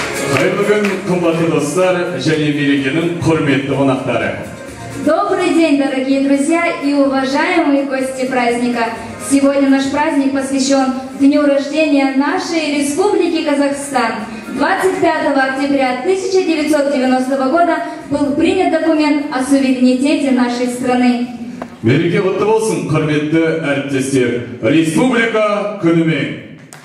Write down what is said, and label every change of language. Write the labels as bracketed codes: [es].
[kk] Қайырлы күн, қымбатты достар, және мерекенің құрметті қонақтары. [ru] Добрый день, дорогие друзья и уважаемые гости праздника. Сегодня наш праздник посвящен дню рождения нашей Республики Казахстан. 25 октября 1990 года был принят документ о суверенитете нашей страны. [kk] Мереке құтты болсын, құрметті әріптестер. Республика күнімен.